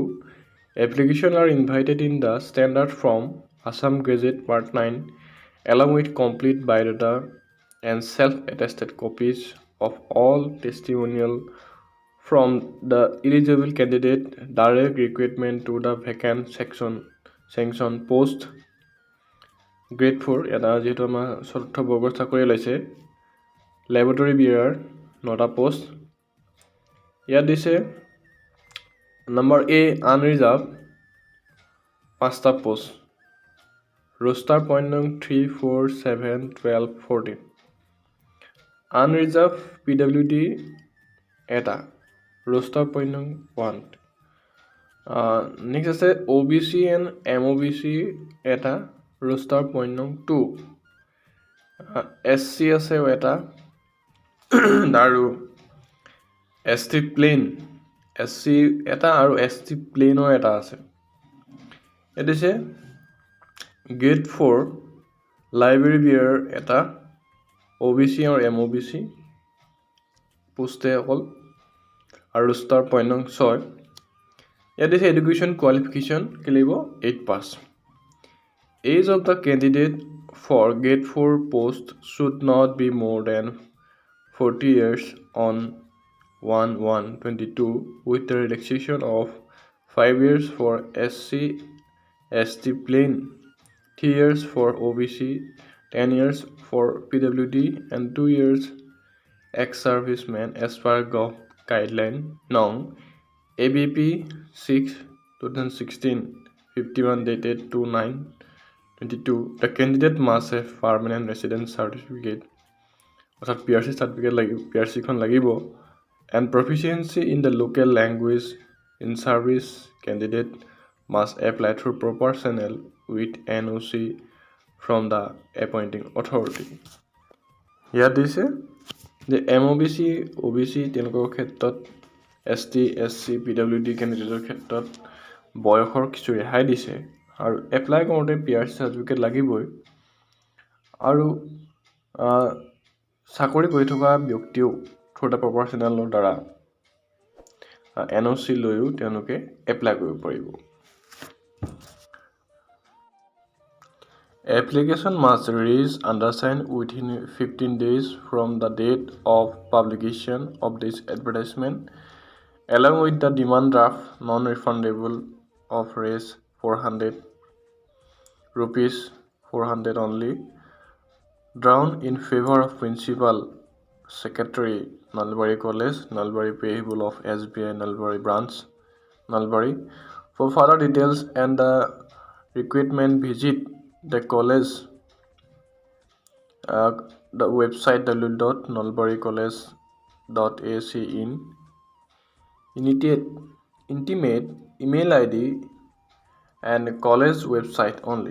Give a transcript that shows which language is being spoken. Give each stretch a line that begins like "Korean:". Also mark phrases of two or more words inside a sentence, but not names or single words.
English: Applications are invited in the standard form Assam Gazette Part 9 along with complete biodata and self-attested copies of all testimonial from the eligible candidate. Direct recruitment to the vacant sanction post. Grade 4
Assamese: এটা যেহেতু আমাৰ 4th বৰ্গৰ চাকৰি ওলাইছে, লেবৰেটৰী বিয়াৰ 9টা পোষ্ট। ইয়াত দিছে নম্বৰ A আনৰিজাৰ্ভ 5টা পোষ্ট,
English: roster point nung 3, 4, 7, 12, 14. Unreserved PWD এটা, roster point nung 1. Next আছে OBC and MOBC এটা, roster point nung 2.
Assamese: SC আছে এটা, আৰু ST plain SC এটা আৰু ST plain এটা আছে। এত আছে Grade 4 লাইব্ৰেৰী বিয়াৰ এটা, OBC আৰু MOBC পোষ্টে অকল, আৰু
English: roster point nung 6.
Assamese: ইয়াত দিছে
English: education qualification
Assamese: কি লাগিব 8 pass.
English: Age of the candidate for Grade 4 post should not be more than 40 years on 1/1/22 with the relaxation of 5 years for SC ST plain, 3 years for OBC, 10 years for PWD, and 2 years ex-serviceman as per Gov guideline Nong ABP 6/2016 51 dated 2/9/22. The candidate must have permanent residence certificate,
Assamese: অর্থাৎ
English: PRC certificate
Assamese: লাগিব, PRC খন লাগিব,
English: and proficiency in the local language in service. Candidate must apply through proper channel with NOC from the appointing authority.
Assamese: ইয়াত দিছে যে MOBC OBC তেওঁলোকৰ ক্ষেত্ৰত, ST SC PWD কেণ্ডিডেটৰ ক্ষেত্ৰত বয়সৰ কিছু ৰেহাই দিছে, আৰু এপ্লাই কৰোঁতে
English: PRC certificate
Assamese: লাগিবই। আৰু চাকৰি কৰি থকা ব্যক্তিও
English: through the proper channelৰ
Assamese: দ্বাৰা NOC লৈও তেওঁলোকে এপ্লাই কৰিব পাৰিব।
English: Application must reach undersigned within 15 days from the date of publication of this advertisement, along with the demand draft non-refundable of Rs 400 rupees 400 only, drawn in favor of Principal Secretary Nalbari College, Nalbari payable of SBI Nalbari branch, Nalbari. For further details and the recruitment, visit the college the website www.nalbaricollege in intimate email ID and college website only.